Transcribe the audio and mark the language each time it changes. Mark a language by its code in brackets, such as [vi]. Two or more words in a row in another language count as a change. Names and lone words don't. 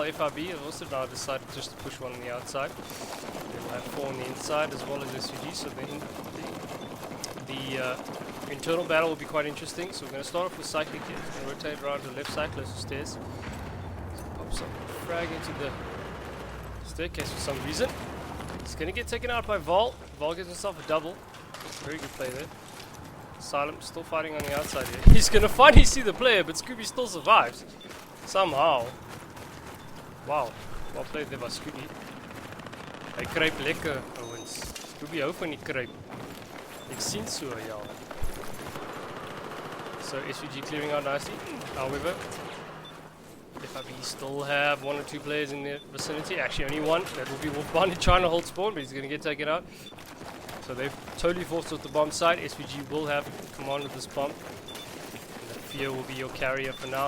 [en] FIB have also now decided just to push one on the outside. They will have 4 on the inside as well as SvG, so the internal battle will be quite interesting. So we're going to start off with Cyclic here. We're going to rotate around to the left side, close to stairs. So pop some frag into the staircase for some reason. It's going to get taken out by Vol. Vol gets himself a double. Very good play there. Silent still fighting on the outside here. He's gonna finally see the player, but Scooby still survives. Somehow. Wow. Well played there by Scooby. [af] Hy kruip lekker, ouwens. Scooby hou van die kruip. Ek sien so, ja. [en] So SvG clearing out nicely. However, FIB still have 1 or 2 players in the vicinity. Actually only one. That will be Wolfband trying to hold spawn, but he's gonna get taken out. So they've totally forced off the bomb side. SvG will have command of this bomb. And the Fear will be your carrier for now.